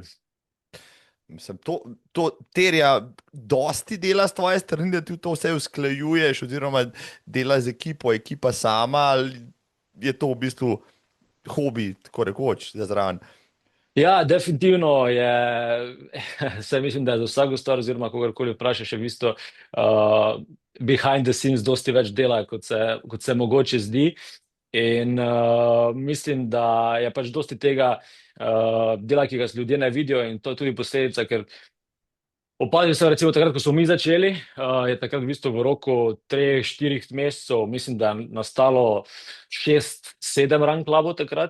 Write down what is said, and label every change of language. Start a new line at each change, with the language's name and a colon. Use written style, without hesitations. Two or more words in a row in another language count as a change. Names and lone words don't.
Slovenian: Mislim, to terja dosti dela s tvoje strani, da ti to vse usklajuješ, oziroma dela z ekipo, ekipa sama, ali je to v bistvu hobi, tako rekoč, za zraven? Ja, definitivno je, saj mislim, da je za vsako stvar, oziroma kogarkoli vprašaš, je v bistvu
English: behind the scenes
Slovenian: dosti več dela, kot se mogoče zdi. In mislim, da je pač dosti tega dela, ki ga ljudje ne vidijo, in to je tudi posledica, ker opazil sem recimo takrat, ko smo mi začeli, je takrat v bistvu v roku 3-4 mesecev, mislim, da je nastalo 6-7 run klubov takrat.